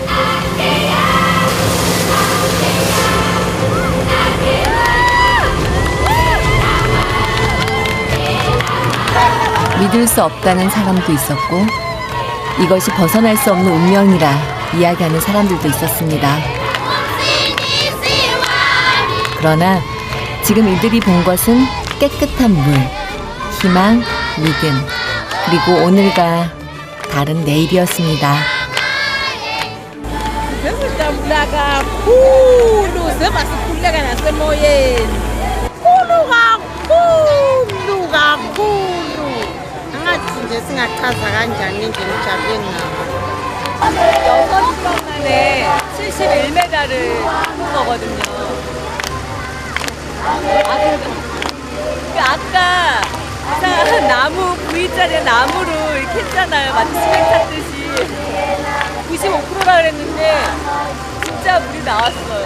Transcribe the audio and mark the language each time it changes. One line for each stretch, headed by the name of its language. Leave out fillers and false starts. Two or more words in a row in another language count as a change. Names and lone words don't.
Korean: 믿을 수 없다는 사람도 있었고 이것이 벗어날 수 없는 운명이라 이야기하는 사람들도 있었습니다. 그러나 지금 이들이 본 것은 깨끗한 물, 희망, 믿음, 그리고 오늘과 다른 내일이었습니다.
English: This is the black
Zulu: semoyeni. Khulu kakhulu kakhulu. Angathi nje singachaza kanjani indlela ejabule ngayo.
Korean: 6시간 만에 71m를 한 거거든요. 아까 이상한 나무 V자리 나무로 이렇게 했잖아요. 마치 스펙 탔듯이 95%라 그랬는데 진짜 물이 나왔어요.